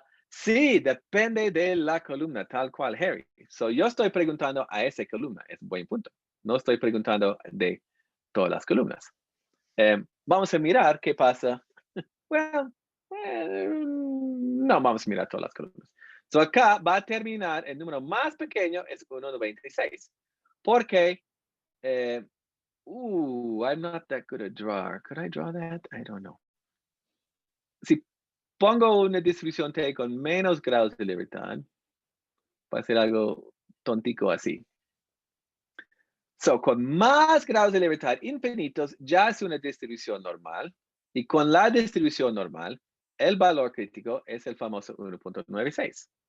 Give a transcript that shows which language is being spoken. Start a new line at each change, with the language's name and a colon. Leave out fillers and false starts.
Spanish: Sí, depende de la columna, tal cual, Harry. So, yo estoy preguntando a esa columna, es un buen punto. No estoy preguntando de todas las columnas. Vamos a mirar qué pasa. Well, no vamos a mirar todas las columnas. So, acá va a terminar, el número más pequeño es 1.96. Porque,
English: I'm not that good a drawer. Could I draw that? I don't know.
Spanish: Si pongo una distribución T con menos grados de libertad, va a ser algo tontico así. So, con más grados de libertad infinitos, ya es una distribución normal. Y con la distribución normal, el valor crítico es el famoso 1.96.